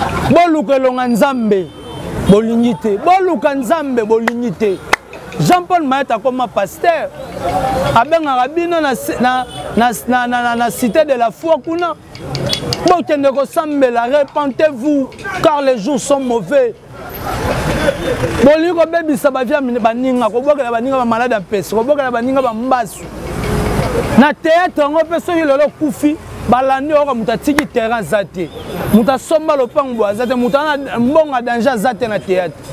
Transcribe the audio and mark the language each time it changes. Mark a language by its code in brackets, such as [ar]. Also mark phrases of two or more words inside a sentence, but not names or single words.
[ln] Bo luka elonga Nzambe, bolingi te. Bo luka Nzambe, bolingi te. Jean-Paul Mayet akoma pasteur. Abengaka bino na si-, na, na, na, na, na, na cité de la foi kuna. Bokende kosambela, [fr] repentez-vous, car les jours sont mauvais. [ln] Bolingi kobebisa bavia mine-, baninga, kobokela baninga ba malade ya mpesi, kobokela baninga ba mbasu. Na théâtre yango mpe soki lelo kufi, balandi oyoka mutu atiki terrain aza te. Mutu asomba lopango boye aza te, mutu ana mbongo ya danger aza te na théâtre.